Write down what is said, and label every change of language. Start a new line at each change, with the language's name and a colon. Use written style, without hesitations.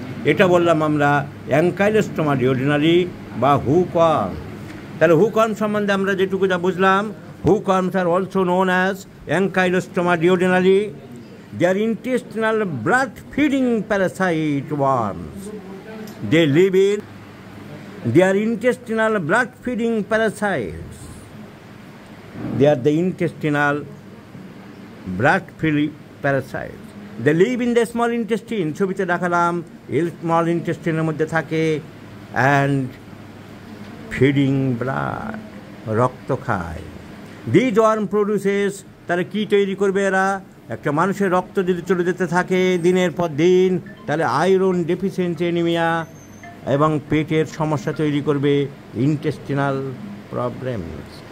Bangla: এটা বললাম আমরা অ্যাঙ্কাইলোস্টোমা ডিওডিনালি বা হুকওয়ার্ম। তাহলে হুকওয়ার্ম সম্বন্ধে আমরা যেটুকু যা বুঝলাম,
English: Hookworms আর also known as Ancylostoma duodenale. They are intestinal blood-feeding parasite worms. They live in. They are intestinal blood-feeding parasites. They are the intestinal blood-feeding parasites. They live in the small intestine.
Bangla: ছবিতে দেখালাম small ইন্টেস্টিনের মধ্যে থাকে
English: and feeding blood,
Bangla: রক্ত খায়।
English: These worm produces,
Bangla: তারা কি তৈরি করবে এরা? একটা মানুষের রক্ত যদি চলে যেতে থাকে দিনের পর দিন, তাহলে আয়রন ডেফিসিয়েন্সি অ্যানিমিয়া এবং পেটের সমস্যা তৈরি করবে, ইন্টেস্টিনাল প্রবলেমস।